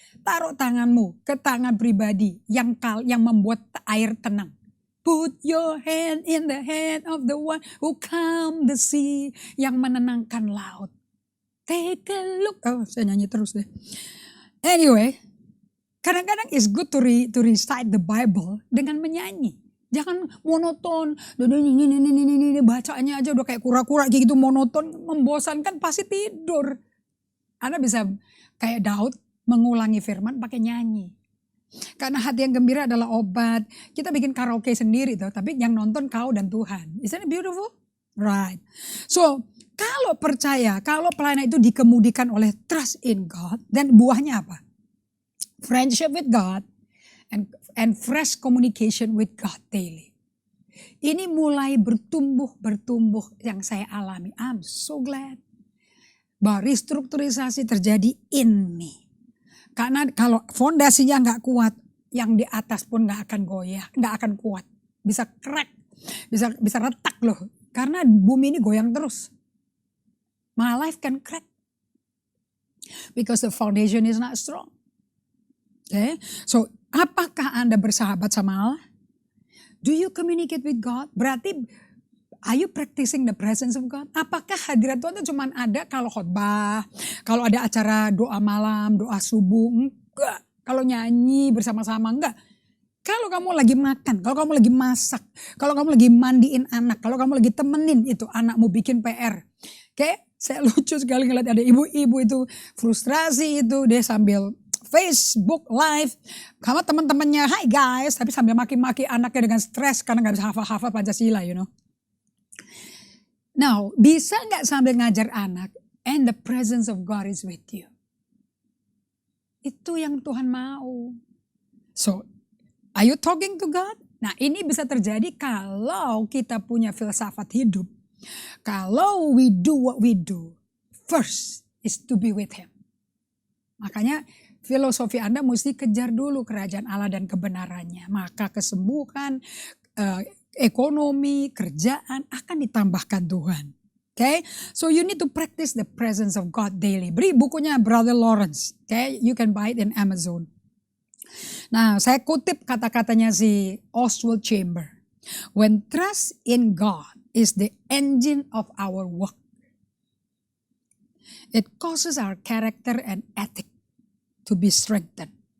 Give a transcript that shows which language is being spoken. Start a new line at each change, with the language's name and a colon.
Indonesian: Taruh tanganmu ke tangan pribadi yang membuat air tenang.
English: Put your hand in the hand of the one who calm the sea.
Indonesian: Yang menenangkan laut.
English: Take a look.
Indonesian: Oh saya nyanyi terus deh. Anyway. Kadang-kadang
English: it's good to recite the Bible
Indonesian: dengan menyanyi. Jangan monoton. Bacaannya aja udah kayak kura-kura gitu monoton. Membosankan pasti tidur. Anda bisa kayak Daud mengulangi firman pakai nyanyi. Karena hati yang gembira adalah obat. Kita bikin karaoke sendiri tuh, tapi yang nonton kau dan Tuhan.
English: Isn't it beautiful? Right.
Indonesian: So, kalau percaya, kalau pelayanan itu dikemudikan oleh
English: trust in God,
Indonesian: dan buahnya apa?
English: Friendship with God and fresh communication with God daily.
Indonesian: Ini mulai bertumbuh yang saya alami.
English: I'm so glad.
Indonesian: Bahwa restrukturisasi terjadi
English: in me.
Indonesian: Karena kalau fondasinya nggak kuat, yang di atas pun nggak akan goyah, nggak akan kuat, bisa crack, bisa retak loh. Karena bumi ini goyang terus.
English: My life can crack because the foundation is not strong. Okay, so
Indonesian: apakah Anda bersahabat sama Allah?
English: Do you communicate with God?
Indonesian: Berarti
English: are you practicing the presence of God?
Indonesian: Apakah hadirat Tuhan itu cuma ada kalau khotbah, kalau ada acara doa malam, doa subuh? Enggak. Kalau nyanyi bersama-sama, enggak. Kalau kamu lagi makan, kalau kamu lagi masak, kalau kamu lagi mandiin anak, kalau kamu lagi temenin itu anakmu bikin PR. Oke, saya lucu sekali ngeliat ada ibu-ibu itu frustrasi itu, dia sambil Facebook live sama teman-temannya,
English: hi guys,
Indonesian: tapi sambil maki-maki anaknya dengan stres karena gak bisa hafal-hafal Pancasila, Now, bisa nggak sambil ngajar anak
English: and the presence of God is with you?
Indonesian: Itu yang Tuhan mau.
English: So, are you talking to God?
Indonesian: Nah, ini bisa terjadi kalau kita punya filsafat hidup.
English: Kalau we do what we do, first is to be with Him.
Indonesian: Makanya filosofi Anda mesti kejar dulu kerajaan Allah dan kebenarannya. Maka kesembuhan, ekonomi, kerjaan akan ditambahkan Tuhan.
English: Okay, so you need to practice the presence of God daily.
Indonesian: Beri bukunya Brother Lawrence.
English: Okay, you can buy it in Amazon.
Indonesian: Nah, saya kutip kata-katanya si Oswald Chambers.
English: When trust in God is the engine of our work, it causes our character and ethic to be strengthened.